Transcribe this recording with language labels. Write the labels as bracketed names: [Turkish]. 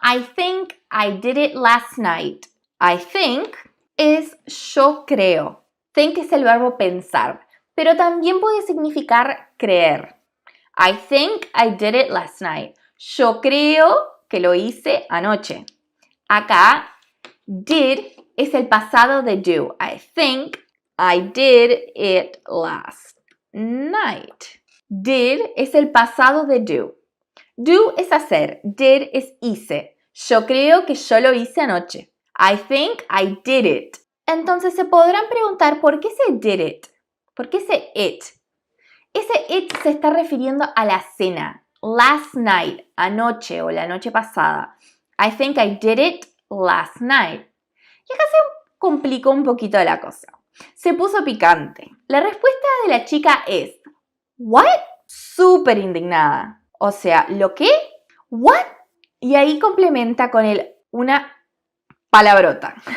[English] I think I did it last night. [Spanish] I think es yo creo. Think es el verbo pensar, pero también puede significar creer. [English] I think I did it last night. [Spanish] Yo creo que lo hice anoche. Acá, [English] did [Spanish] es el pasado de [English] do. I think I did it last night. [Spanish] Did es el pasado de do. Do es hacer, did es hice. Yo creo que yo lo hice anoche. [English] I think I did it. [Spanish] Entonces se podrán preguntar ¿por qué se did it? ¿Por qué ese it? Ese it se está refiriendo a la cena. Last night, anoche o la noche pasada. [English] I think I did it last night. [Spanish] Y acá se complicó un poquito la cosa. Se puso picante. La respuesta de la chica es ¿what? Súper indignada. O sea, ¿lo qué? ¿What? Y ahí complementa con una palabrota.